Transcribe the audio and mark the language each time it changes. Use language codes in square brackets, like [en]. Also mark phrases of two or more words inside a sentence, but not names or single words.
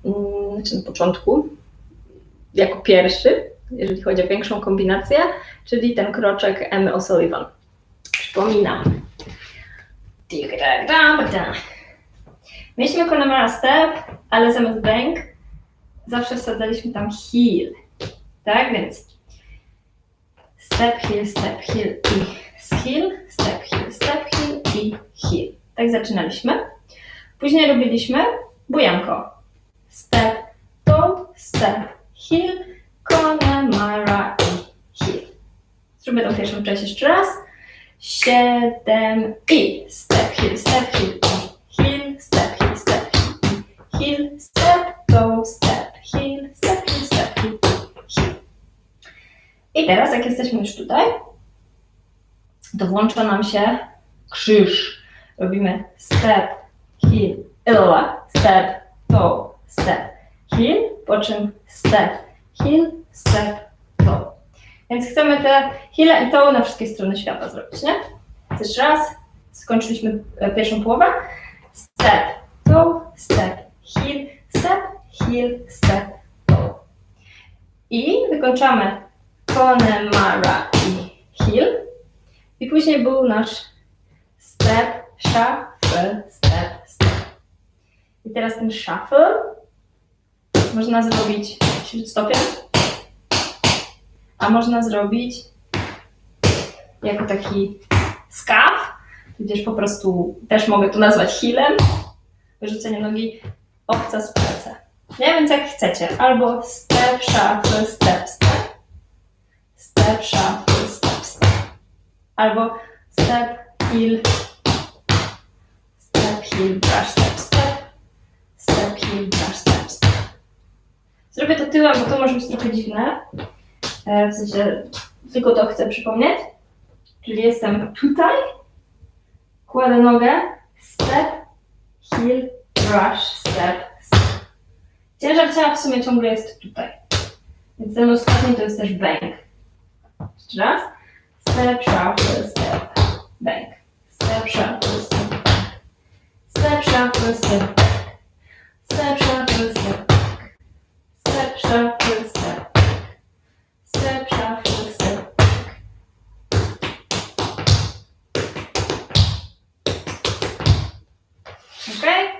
[pl] znaczy na początku, jako pierwszy, jeżeli chodzi o większą kombinację, czyli ten kroczek Emmy O'Sullivan. Przypominam. Mieliśmy Connemara Step, ale zamiast bank zawsze wsadzaliśmy tam heel. Tak, więc [en] step, heel i heel, step, heel i heel. [pl] Tak zaczynaliśmy. Później robiliśmy bujanko. Step, [en] toe, step, heel, Connemara i heel. [pl] Zróbmy tą pierwszą część jeszcze raz. [en] 7 i step, heel i heel, step, heel i heel, step, toe, step, heel, step, heel i heel. [pl] I teraz, jak jesteśmy już tutaj, to włącza nam się krzyż. [en] Robimy step, heel, step, toe, step, heel, [pl] po czym [en] step, heel, step, toe. [pl] Więc chcemy te heel'e i toe na wszystkie strony świata zrobić, nie? Jeszcze raz, skończyliśmy pierwszą połowę. [en] Step, toe, step, heel, step, toe. [pl] I wykończamy Connemara i heel. I później był nasz [en] step, shuffle, step. [pl] I teraz ten shuffle można zrobić śródstopiem, a można zrobić jako taki skaf, gdzieś po prostu też mogę to nazwać heelem, wyrzucenie nogi obca z pleca. Nie, więc jak chcecie, albo [en] step, shuffle, step, step, shuffle, step, albo step, heel, brush, step, heel, brush, step. [pl] Zrobię to tyłem, bo to może być trochę dziwne. W sensie, tylko to chcę przypomnieć. Czyli jestem tutaj, kładę nogę, [en] step, heel, brush, step. [pl] Ciężar ciała w sumie ciągle jest tutaj. Więc ten ostatni to jest też bank. Jeszcze raz. [en] Step, shuffle, step, bank. Step, shuffle, step, bank. Step, shuffle, step, bank. Step, shuffle, step, bank. Step, shuffle, step, bank. Step, shuffle, step, bank. [pl] Ok?